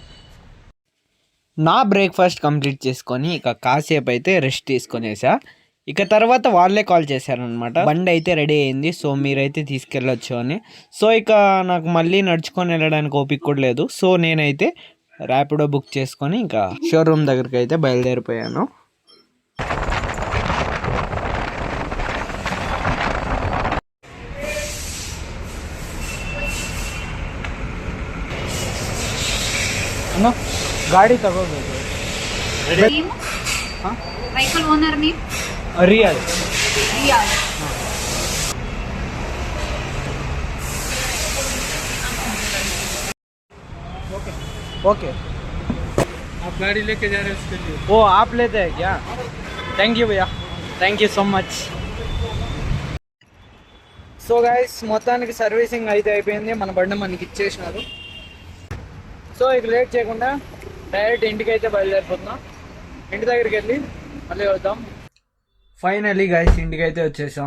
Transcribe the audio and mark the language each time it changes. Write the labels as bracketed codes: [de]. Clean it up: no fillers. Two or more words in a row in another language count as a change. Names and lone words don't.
[te] నా [en] breakfast complete [te] చేసుకొని ఇక కాసేపు అయితే రెస్ట్ తీసుకొనేసా. ఇక తర్వాత వాళ్ళే కాల్ చేశారనమాట, బండి అయితే రెడీ అయింది, సో మీరైతే తీసుకెళ్ళొచ్చు అని. సో ఇక నాకు మళ్ళీ నడుచుకొని వెళ్ళడానికి ఓపిక కూడా లేదు. సో నేనైతే ర్యాపిడో బుక్ చేసుకొని ఇంకా షోరూమ్ దగ్గరికి అయితే బయలుదేరిపోయాను. [kn] ಅಣ್ಣ ಗಾಡಿ ತಗೋಬೇಕು. [en] vehicle owner name [hi] रियाज. रियाज. ओके, आप गाड़ी लेके जा रहे हैं उसके लिए वो आप लेते हैं क्या? [en] thank you [hi] भैया, [en] thank you so much. so guys, [te] మొత్తానికి సర్వీసింగ్ అయితే అయిపోయింది, మన బండి మనకి ఇచ్చేసినారు. సో ఇక లేట్ చేయకుండా డైరెక్ట్ ఇంటికి అయితే బయలుదేరిపోతున్నాం. ఇంటి దగ్గరికి వెళ్ళి మళ్ళీ వద్దాం. [en] finally guys, [te] ఇంటికి అయితే వచ్చేసాం.